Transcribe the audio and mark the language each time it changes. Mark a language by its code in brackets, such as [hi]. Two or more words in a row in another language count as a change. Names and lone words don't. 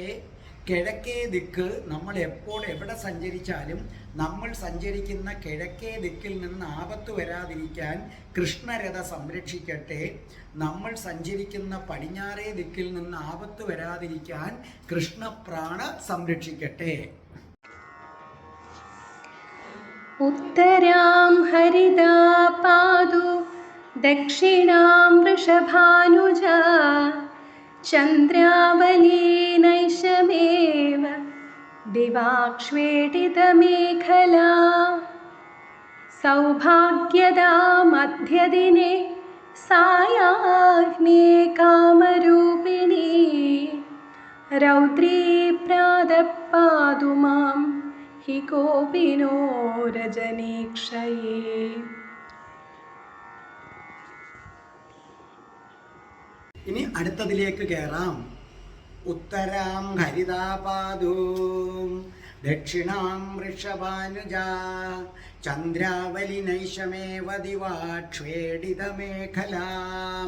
[ml] കിഴക്കേ ദിക്ക്, നമ്മൾ എപ്പോൾ എവിടെ സഞ്ചരിച്ചാലും നമ്മൾ സഞ്ചരിക്കുന്ന കിഴക്കേ ദിക്കിൽ നിന്ന് ആപത്ത് വരാതിരിക്കാൻ കൃഷ്ണരഥ സംരക്ഷിക്കട്ടെ. നമ്മൾ സഞ്ചരിക്കുന്ന പടിഞ്ഞാറേ ദിക്കിൽ നിന്ന് ആപത്ത് വരാതിരിക്കാൻ കൃഷ്ണപ്രാണ സംരക്ഷിക്കട്ടെ. [sa] उत्तरां हरिदा पादु दक्षिणां वृषभानुजा चन्द्रावली नैशमेव दिवाक्ष्वेटितमेखला सौभाग्यदा मध्यदिने सायाह्ने कामरूपिणी रौद्री प्रातःपादु मां हि कोपिनो रजनीक्षये. [ml] ഇനി അടുത്തതിലേക്ക് കയറാം. [sa] उत्तरां हरितापादू दक्षिणां वृषभानुज चन्द्रावली नैशमेव दिवाक्षेटितमेखलाम्.